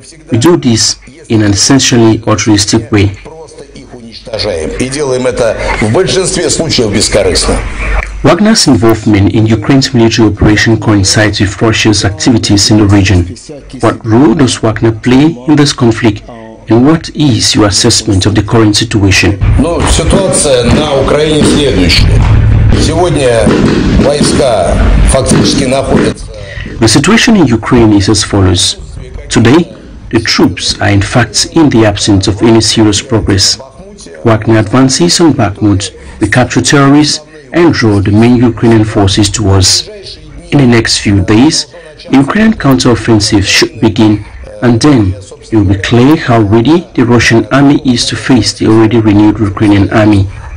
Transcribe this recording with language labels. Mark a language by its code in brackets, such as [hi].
[en] We do this in an essentially altruistic way. WACNA's involvement in Ukraine's military operation coincides with Russia's activities in the region. What role does WACNA play in this conflict? And what is your assessment of the current situation? [ru] Ну, ситуация на Украине следующая. Сегодня войска фактически находятся... [en] The situation in Ukraine is as follows. Today, the troops are in fact in the absence of any serious progress. WACNA advances on Bakhmut, we capture terrorists and draw the main Ukrainian forces to us. In the next few days, the Ukrainian counter-offensive should begin and then it will be clear how ready the Russian army is to face the already renewed Ukrainian army.